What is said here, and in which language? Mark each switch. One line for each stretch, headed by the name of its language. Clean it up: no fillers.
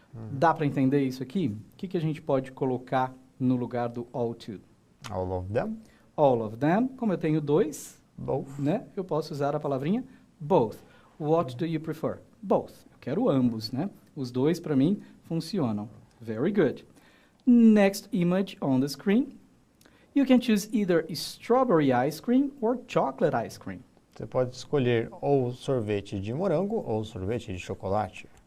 Portuguese: Dá para entender isso aqui? O que a gente pode colocar no lugar do all to?
English: All of them. All of them.
Portuguese: Como eu tenho dois,
English: both,
Portuguese: né? Eu posso usar a palavrinha both.
English: What do you prefer? Both.
Portuguese: Eu quero ambos, né? Os dois, para mim, funcionam.
English: Very good. Next image on the screen. You can choose either strawberry ice cream or chocolate ice cream.
Portuguese: Você pode escolher ou sorvete de morango ou sorvete de chocolate.